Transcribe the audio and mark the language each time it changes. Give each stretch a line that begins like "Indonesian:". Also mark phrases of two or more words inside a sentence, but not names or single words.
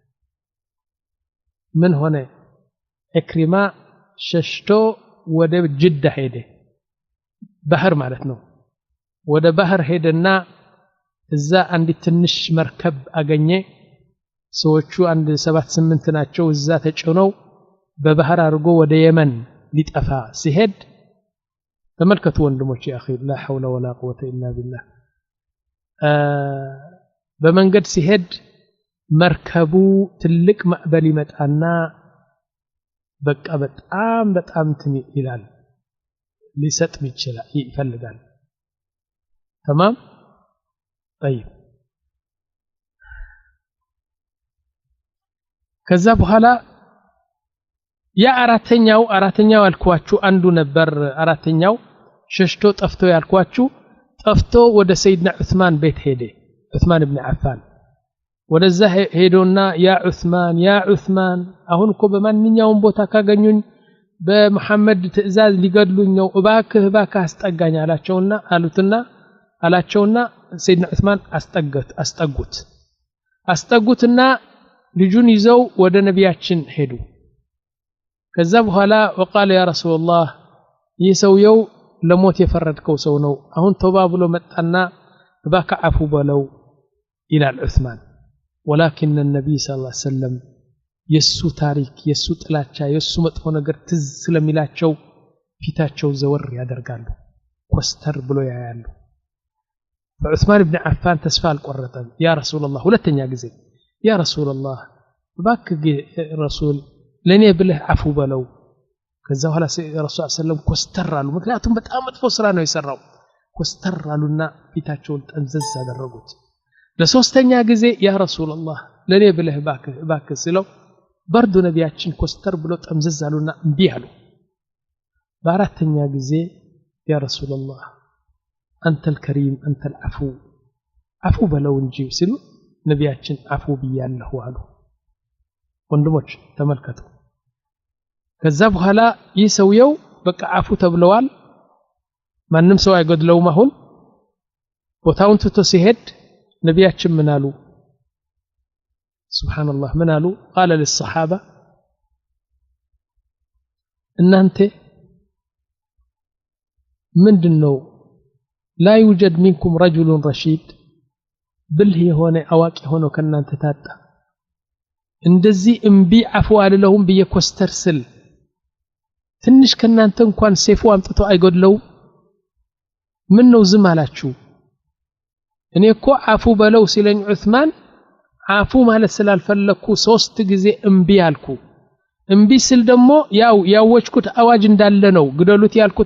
Amharic: ምን ሆነ ኢክሪማ ሸሽቶ ወደ ጅዳ ሄደ ባህር ማለት ነው ወደ ባህር ሄደና እዛ አንድ ትንሽ መርከብ አገኘ ሰዎቹ አንድ 7-8 ናቸው እዛ ተጭነው በባህር አድርጎ ወደ የመን ሊጠፋ ሲሄድ ተመልከቱ ወንድሞች ያኺ
Arabic: لا حول ولا قوه الا بالله
Amharic: በመንገድ ሲሄድ መርከቡ ትልቅ ማዕበል ይመጣና በቃ በጣም ይላል ሊሰጥም ይችላል ይፈልጋል
Arabic: تمام طيب
Amharic: ከዛ በኋላ ያ አራተኛው አልኳችሁ አንዱ ነበር አራተኛው ሸሽቶ ጠፍቶ ያልኳችሁ ጠፍቶ ወደ ሰይድና ዑስማን ቤት ሄደ ዑስማን ኢብኑ አፋን ወደዛ ሄዶና ያ ዑስማን አሁን እኮ በማንኛውም ቦታ ካገኙኝ በመሐመድ ትዕዛዝ ሊገድሉኝ ነው እባክህ አስጠጋኝ አላቸውና ሰይድና ዑስማን አስጠጉትና ልጁን ይዘው ወደ ነቢያችን ሄዱ ከዛ በኋላ
Arabic: وقال يا رسول الله
Amharic: ይሰውየው ለሞት የፈረድከው ሰው ነው አሁን ተውባ ብሎ መጣና እባክህ አፉ በለው ይላል ዑስማን
Arabic: ولكن النبي صلى الله عليه وسلم
Amharic: የሱ ታሪክ የሱ ጥላቻ የሱ መጥፎ ነገር ትዝ ስለሚላቸው ፊታቸው ዘወር ያደርጋሉ ኮስተር ብሎ ያያሉ فعثمان بن عفان ተስፋ አልቆረጠም
Arabic: يا رسول الله
Amharic: ሁለተኛ ጊዜ
Arabic: يا رسول الله
Amharic: እባክህ ረሱል ለኔ ብለህ አፉ በለው ከዛ በኋላ ረሱል ሰለላሁ ኮስተር አሉ ምክንያቱም በጣም መጥፎ ስራ ነው የሰራው ኮስተር አሉና ፊታቸውን ጠንዘዝ አደረጉት ለሶስተኛ ጊዜ
Arabic: يا رسول الله
Amharic: ለኔ ብለህ እባክህ ሲለው በርዱ ነቢያችን ኮስተር ብሎ ጠምዘዝ አሉና እምቢ አሉ በአራተኛ ጊዜ
Arabic: يا رسول الله
Amharic: አንተ الكريم አንተ العفو አፉ በለው እንጂ ሲሉ ነቢያችን አፉ ብያለሁ አሉ ወንድሞች ተመልከቱ ከዛ በኋላ ይሰውየው በቃ አፉ ተብለዋል ማንንም ሰው አይገድለውም አሁን ቦታውን ትቶ ሲሄድ ነቢያችን ምን አሉ
Arabic: سبحان الله من قالوا قال للصحابة
Amharic: እናንተ ምንድነው
Arabic: لا يوجد منكم رجل رشيد
Amharic: ብልህ የሆነ አዋቂ ሆኖ ከናንተ ታጣ እንደዚህ እምቢ አፉ አለለሁም በየኮስተር ስል ትንሽ ከናንተ እንኳን ሴፉ አምጥቶ አይገድለው ምን ነው ዝም አላችሁ እኔ እኮ አፉ በለው ሲለኝ ዑስማን አፉ ማለት ስላልፈለኩ ሶስት ጊዜ እምቢ አልኩ እምቢ ስል ደግሞ ያወጭኩት አዋጅ እንዳለ ነው ግደሉት ያልኩት